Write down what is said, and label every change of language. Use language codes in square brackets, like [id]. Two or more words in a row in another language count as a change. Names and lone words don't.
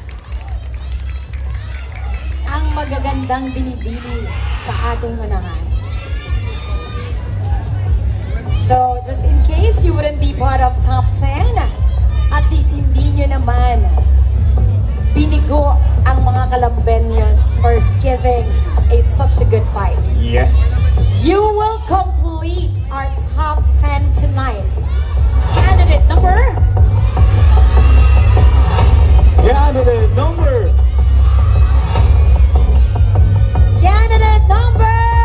[tl] ang magagandang binibili sa ating unahan. [en] So, just in case you wouldn't be part of top 10, at least [tl] hindi nyo naman binigo ang mga Kalambeños [en] for giving such a good fight. Yes. You will complete our top 10 tonight. Candidate number. Candidate number. Candidate number.